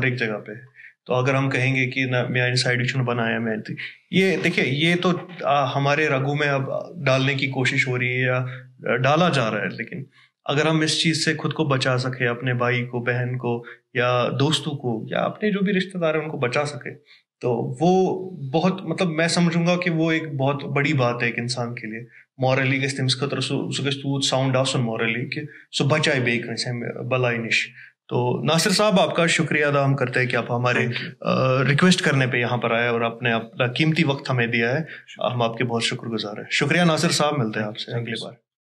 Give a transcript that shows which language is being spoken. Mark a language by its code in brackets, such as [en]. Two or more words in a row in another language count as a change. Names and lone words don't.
[hi] एक जगह पे है, तो अगर हम कहेंगे कि ना मैं एडिक्शन बनाया, मैं ये देखिए ये तो हमारे रगों में अब डालने की कोशिश हो रही है या डाला जा रहा है, लेकिन अगर हम इस चीज़ से खुद को बचा सके, अपने भाई को, बहन को या दोस्तों को या अपने जो भी रिश्तेदार हैं उनको बचा सके, तो वो बहुत मतलब मैं समझूंगा कि वो एक बहुत बड़ी बात है एक इंसान के लिए। [ks] मॉरली गस तमिस खतर सो गस तूत साउंड आसन मॉरली कि सो बचाए बे कसे बलाई निश। [hi] तो नासिर साहब आपका शुक्रिया अदा हम करते हैं कि आप हमारे रिक्वेस्ट करने पे यहाँ पर आए और आपने अपना कीमती वक्त हमें दिया है, हम आपके बहुत शुक्रगुजार हैं। शुक्रिया नासिर साहब, मिलते हैं आपसे अगली बार।